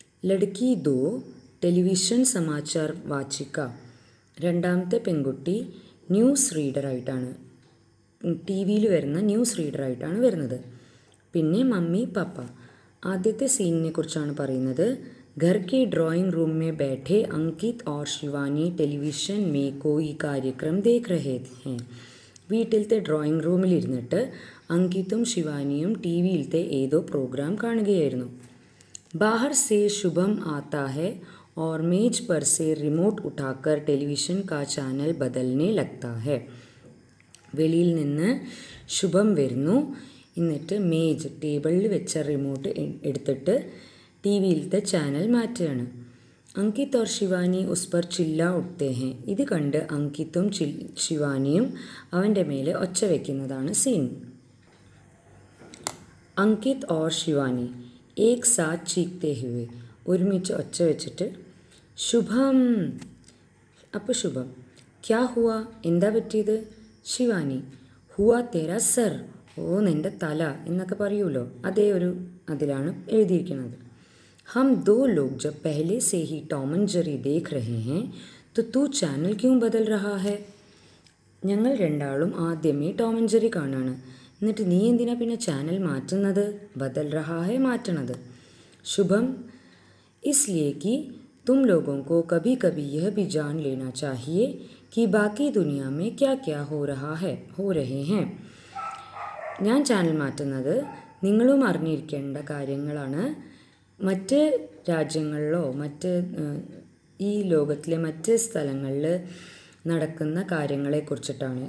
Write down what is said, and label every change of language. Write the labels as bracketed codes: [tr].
[hi] ലഡ്കി ദോ television Samachar വാചിക [ml] രണ്ടാമത്തെ പെൺകുട്ടി news റീഡറായിട്ടാണ്, T വിയിൽ വരുന്ന ന്യൂസ് റീഡറായിട്ടാണ് വരുന്നത്. പിന്നെ മമ്മി പപ്പ ആദ്യത്തെ സീനിനെ കുറിച്ചാണ് പറയുന്നത്. [hi] घर के ड्राइंग रूम में बैठे अंकित और शिवानी टेलीविशन में कोई कार्यक्रम देख रहे हैं. [ml] വീട്ടിലത്തെ ഡ്രോയിങ് റൂമിലിരുന്നിട്ട് അങ്കിത്തും ശിവാനിയും ടി വിയിലത്തെ ഏതോ പ്രോഗ്രാം കാണുകയായിരുന്നു. [hi] बाहर से शुभम आता है और मेज पर से रिमोट उठाकर टेलीविशन का चैनल बदलने लगता है. [ml] വെളിയിൽ നിന്ന് ശുഭം വരുന്നു. എന്നിട്ട് മേജ് ടേബിളിൽ വെച്ച റിമോട്ട് എടുത്തിട്ട് ടി വിയിലത്തെ ചാനൽ മാറ്റുകയാണ്. [hi] അങ്കിത് ഓർ ശിവാനി ഉസ് പർ ചില്ല ഉഠ്തേ ഹേ [ml] ഇത് കണ്ട് അങ്കിത്തും ശിവാനിയും അവൻ്റെ മേലെ ഒച്ച വയ്ക്കുന്നതാണ് സീൻ. [hi] അങ്കിത് ഓർ ശിവാനി ഏക് സാത്ത് ചീഖ്തേ ഹുവേ [ml] ഒരുമിച്ച് ഒച്ച വെച്ചിട്ട് ശുഭം. അപ്പോൾ ശുഭം [hi] ക്യാ ഹുവ [ml] എന്താ പറ്റിയത്? ശിവാനി [hi] ഹുവ തേരാ സർ [ml] ഓ നിൻ്റെ തല എന്നൊക്കെ പറയുമല്ലോ, അതേ ഒരു അതിലാണ് എഴുതിയിരിക്കുന്നത്. [hi] हम दो लोग जब पहले से ही टॉम एंड जेरी देख रहे हैं तो तू चैनल क्यों बदल रहा है? [ml] ഞങ്ങൾ രണ്ടാളും ആദ്യമേ ടോം ആൻഡ് ജെറി കാണാണ്, എന്നിട്ട് നീ എന്തിനാ പിന്നെ ചാനൽ മാറ്റുന്നത്? [hi] ബദൽ रहा है [ml] മാറ്റണത്. [hi] ശുഭം इसलिए कि तुम लोगों को कभी कभी यह भी जान लेना चाहिए कि बाकी दुनिया में क्या क्या हो रहे हैं. [ml] ഞാൻ ചാനൽ മാറ്റുന്നത് നിങ്ങളും അറിഞ്ഞിരിക്കേണ്ട കാര്യങ്ങളാണ്. മറ്റ് രാജ്യങ്ങളിലോ മറ്റ് ഈ ലോകത്തിലെ മറ്റ് സ്ഥലങ്ങളിൽ നടക്കുന്ന കാര്യങ്ങളെക്കുറിച്ചിട്ടാണ്.